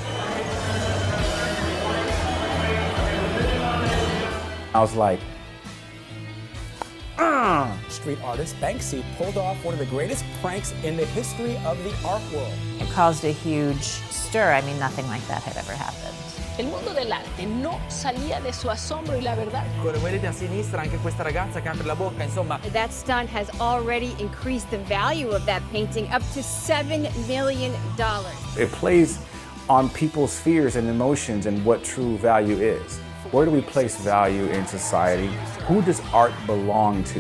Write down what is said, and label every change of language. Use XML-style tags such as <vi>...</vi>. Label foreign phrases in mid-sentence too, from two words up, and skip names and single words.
<en>I was like, Street artist Banksy pulled off one of the greatest pranks in the history of the art world. It caused a huge stir. I mean, nothing like that had ever happened.</en> <es>El mundo del arte no salía de su asombro y la verdad.</es> <it>Vedete a sinistra anche questa ragazza che apre la bocca, insomma.</it> <en>That stunt has already increased the value of that painting up to $7 million. It plays on people's fears and emotions and what true value is. Where do we place value in society? Who does art belong to?</en>